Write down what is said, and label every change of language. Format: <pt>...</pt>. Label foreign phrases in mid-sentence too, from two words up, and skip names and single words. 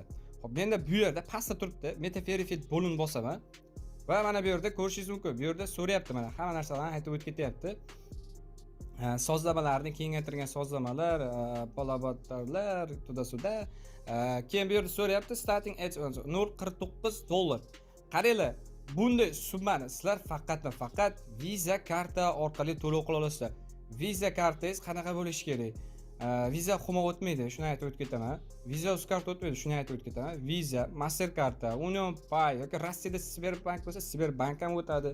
<uz>Xo'p, menda bu yerda pastda turibdi,</uz> <en>meta verified</en> <uz>bo'lim bosaman va mana bu yerda ko'rishingiz mumkin. Bu yerda so'rayapti, mana hamma narsalarni aytib o'tib ketyapti. Sozlamalarni kengaytirgan sozlamalar, palabatlar, to'da-suda. Keyin bu yerda so'rayapti</uz> <en>starting at $0.49.</en> <uz>Qaranglar, bunday summani sizlar faqat va faqat Visa karta orqali to'lov qila olasizlar. Visa kartangiz qanaqa bo'lishi kerak? Visa xuma o'tmaydi, shuni aytib o'tib ketaman. Visa Uzcard o'tmaydi, shuni aytib o'tib ketaman. Visa, Mastercard, Union Pay yoki Rossiyada Sberbank bo'lsa, Sberbank ham o'tadi.</uz>